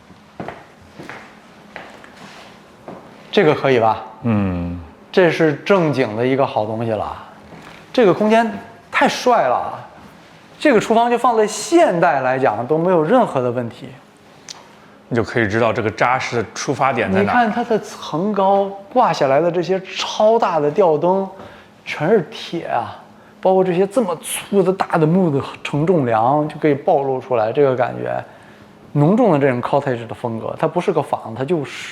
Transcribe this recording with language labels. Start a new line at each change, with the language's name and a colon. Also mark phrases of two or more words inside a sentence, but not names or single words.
Chinese: 這個可以吧？這是正經的一個好東西了。這個空間太帥了，這個廚房就放在現代來講都沒有任何的問題，你就可以知道這個扎實的出發點在哪。你看它的層高掛下來的這些超大的吊燈，全是鐵啊，包括這些這麼粗的大的木的承重梁，就可以暴露出來這個感覺，濃重的這種 cottage 的風格。它不是個房子，它就是。